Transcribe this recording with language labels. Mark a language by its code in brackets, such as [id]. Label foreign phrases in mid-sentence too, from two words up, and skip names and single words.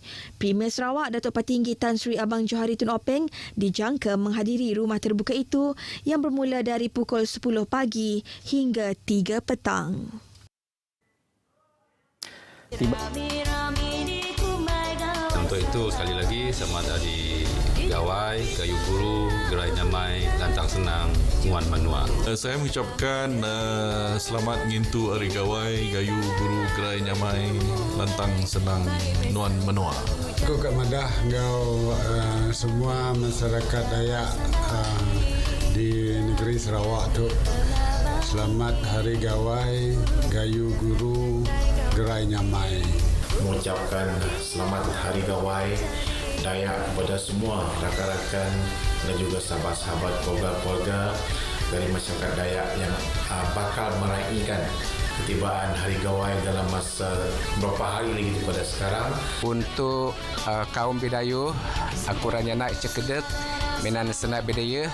[ms] Premier Sarawak Datuk Patinggi Tan Sri Abang Johari Tun Openg dijangka menghadiri rumah terbuka itu yang bermula dari pukul 10 pagi hingga 3 petang. Untuk itu, sekali lagi, selamat hari Gawai, [iba] Gayu Guru, Gerai Nyamai, Lantang Senang, Muan Manua. [ms] Saya mengucapkan selamat [iba] ngintu Hari Gawai, Gayu Guru, Gerai Nyamai, Lantang Senang, Nuan Menua. [ms] Aku kat madah engkau semua masyarakat Dayak di negeri Sarawak tu. [iba] Selamat Hari Gawai, Gayu Guru, Gerai Nyamai. [ms] Mengucapkan selamat Hari Gawai Dayak kepada semua rakan-rakan dan juga sahabat-sahabat keluarga-keluarga dari masyarakat Dayak yang bakal meraihkan ketibaan Hari Gawai dalam masa beberapa hari lagi daripada sekarang. Untuk kaum Bidayuh, [sdo] aku ranya naik cekedek Menan Senat Bedaya.